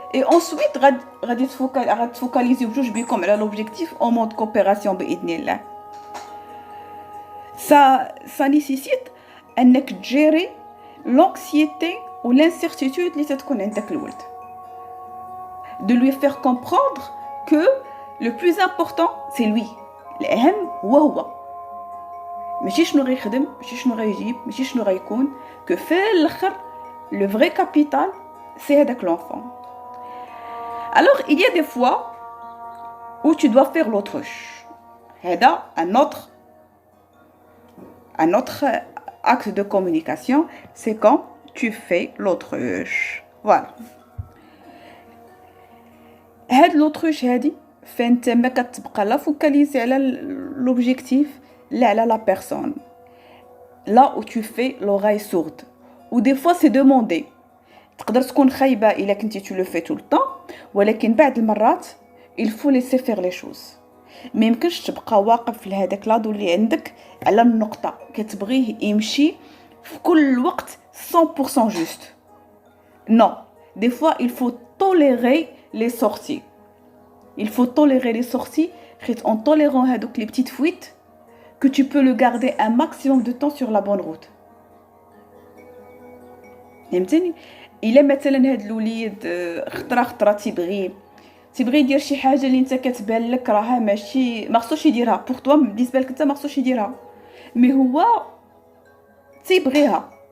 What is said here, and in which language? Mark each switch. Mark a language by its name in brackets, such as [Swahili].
[Arabic] اي اونسويت غادي تفوكاليزيو بجوج بكم على لوبجيكتيف او مود كوبيراسيون باذن الله. [French] ça nécessite [Arabic] انك تجيري [French] l'anxiété ou l'incertitude [Arabic] اللي تكون عندك الولد. [French] de lui faire comprendre que le plus important c'est lui. [Arabic] الاهم هو ماشي شنو غيخدم، ماشي شنو غيجيب، ماشي شنو غيكون، que في الاخر [French] le vrai capital c'est [Arabic] هذاك l'enfant. [French] alors il y a des fois où tu dois faire l'autruche. هذا un autre acte de communication, c'est quand tu fais l'autruche. voilà. [Arabic] هاد l'autruche هادي فانت ما كتبقى لا فوكاليزي على l'objectif لا على la personne. [French] là où tu fais l'oreille sourde. ou des fois c'est demandé. [Arabic] تقدر تكون خايبه الا كنتي [French] tu le fais tout le temps، [Arabic] ولكن بعض المرات [French] il faut laisser faire les choses. [Arabic] ما يمكنش تبقى واقف في هذاك لادو اللي عندك على النقطه كتبغيه يمشي في كل وقت 100% juste. [French] non, des fois il faut tolérer les sorties. il faut tolérer les sorties حيت en tolérant هذوك les petites fuites que tu peux le garder un maximum de temps sur la bonne route. [Arabic] فهمتني؟ الا مثلا هاد الوليد خطره تيبغي يدير شي حاجه اللي انت كتبان لك راها ماشي ما خصوش يديرها بوغ توا، بالنسبه لك انت ما خصوش يديرها، مي هو تيبغيها.